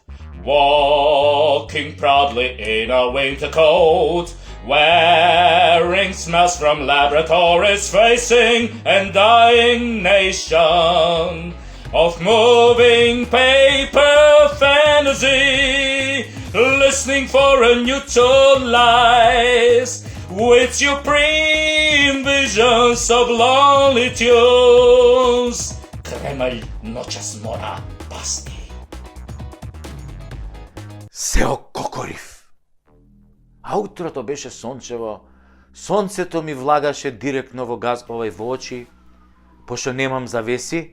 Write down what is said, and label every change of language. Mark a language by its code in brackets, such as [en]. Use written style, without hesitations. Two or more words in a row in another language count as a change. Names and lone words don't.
[en] walking proudly in a winter coat, wearing smells from laboratories, facing a dying nation of moving paper fantasy, listening for a new tone lies with supreme visions of lonely tunes. [sr] Кремљ ночас мора пасти. [mk] Се ококорив. А утрото беше сончево. Сонцето ми влагаше директно во во очи, пошто немам завеси.